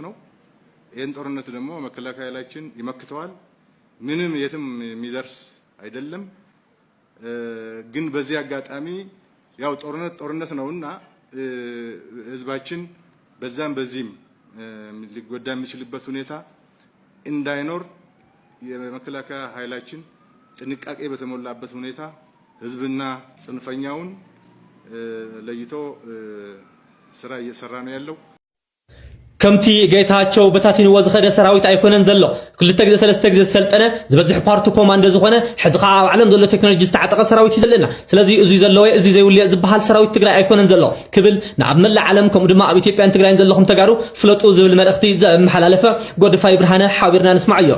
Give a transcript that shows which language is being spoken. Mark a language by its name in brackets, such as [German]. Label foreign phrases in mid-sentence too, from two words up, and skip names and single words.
[Amharic] ነው ይሄን ጦርነት ደግሞ መከላከያ ኃይላችን ይመክተዋል ምንም የትም የሚደርስ አይደለም ግን በዚህ አጋጣሚ ያው ጦርነት ነውና ህዝባችን በዛም በዚህም ሊጎዳ የሚችልበት ሁኔታ እንዳይኖር የመከላከያ ኃይላችን ጥንቃቄ በተሞላበት ሁኔታ ህዝብና ጽንፈኛውን ለይቶ ስራ እየሰራ ነው ያለው [Tigrinya] ከምቲ ጌታቸው በታቲን ወዝኸደ ሰራዊት አይኮነን ዘሎ ክልተ ግዜ ሰለስተ ግዜ ሰልጠነ ዝበዝሕ [English] para commando [Tigrinya] ዝኾነ ሕዚ ከዓ ኣብ ዓለም ዘሎ ቴክኖሎጂ ዝተዓጠቀ ሰራዊት ይዘለና ስለዚ እዚ ዘለዎ እዚ ዘይውልየ ዝበሃል ሰራዊት ትግራይ አይኮነን ዘሎ ክብል ናብ መላእ ዓለም ከምኡ ድማ ኣብ ኢትዮጵያን ትግራይን ዘለኹም ተጋሩ ፍለጡ ዝብል መልእኽቲ ዘመሓላለፈ ጎድፋይ ብርሃነ ሓቢርና ንስማዕ እዩ